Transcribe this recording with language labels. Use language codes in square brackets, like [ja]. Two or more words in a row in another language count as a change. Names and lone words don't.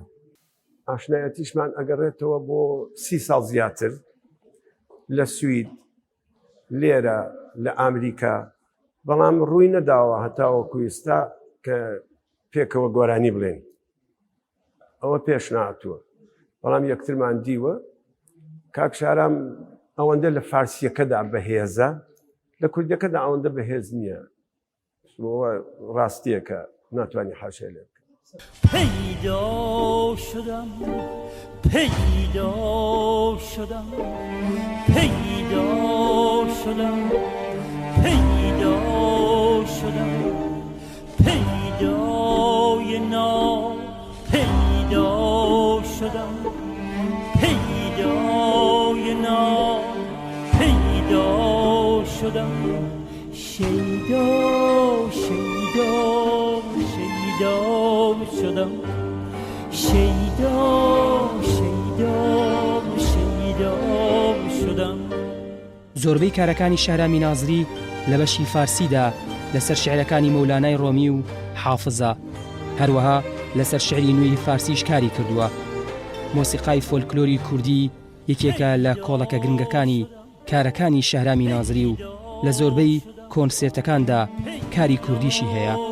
[ckb] ئاشنایەتیشمان ئەگەڕێتەوە بۆ 30 ساڵ زیاتر لە سوید لێرە لە ئامریکا بەڵام ڕووی نەداوە هەتاوەکو ئێستا کە پێکەوە گۆرانی بڵێن ئەوە پێش نهاتووە بەڵام یەکترمان دیوە کاک شارام ئەوەندە لە فارسیەکەدا بەهێزە لە کوردیەکەدا ئەوەندە بەهێز نییە ڕاستیەکە ناتوانانی حاشیە لێ بکە. [fa] پیدا شدم پیدا شدم پیدا شدم پیدا شدم پیدای نام پیدا شدم پیدای نام پیدا شدم شیدا شیدا شیدا شدم شیدا شیدا شیدا شدم. [ckb] زۆربەی کارەکانی شارامی نازری لە بەشی فارسیدا لەسەر شعرەکانی مەولانای ڕۆمی و حافزە، هەروەها لەسەر شعری نوێی فارسیش کاری کردووە. مۆسیقای فۆلکلۆری کوردی یەکێکە لە کۆڵەکە گرنگەکانی کارەکانی شارامی نازری و لە زۆربەی کۆنسێرتەکاندا کاری کوردیشی هەیە.